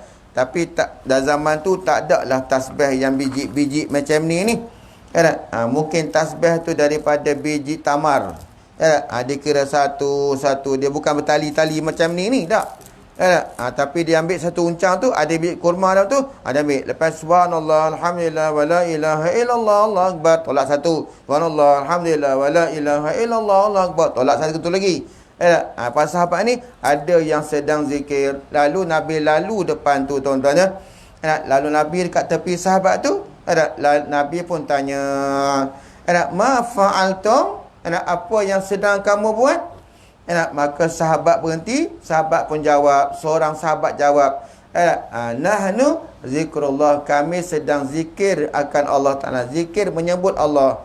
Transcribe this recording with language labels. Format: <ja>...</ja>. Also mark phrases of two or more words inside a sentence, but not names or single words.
<ms>Tapi dah zaman tu tak ada lah tasbih yang biji-biji macam ni. Mungkin tasbih tu daripada biji tamar. Dikira satu, dia bukan bertali-tali macam ni tak. Tapi dia ambil satu uncang tu, ada biji kurma dalam tu, ada ambil. Lepas</ms> <ar>سبحان الله الحمد لله ولا إله إلا الله الله أكبر,</ar> <ms>tolak satu.</ms> <ar>سبحان الله الحمد لله ولا إله إلا الله الله أكبر,</ar> <ms>tolak satu tu lagi. Para sahabat ni ada yang sedang zikir, lalu Nabi lalu depan tu tuan-tuan ya. Lalu Nabi dekat tepi sahabat tu, Nabi pun tanya,</ms> <ar>ما فعلتم?</ar> <ms>Apa yang sedang kamu buat? Maka sahabat berhenti, sahabat pun jawab, seorang sahabat jawab,</ms> <ar>نحن ذكر الله,</ar> <ms>kami sedang zikir akan</ms> <ar>الله تعالى,</ar> <ms>zikir menyebut Allah.</ms>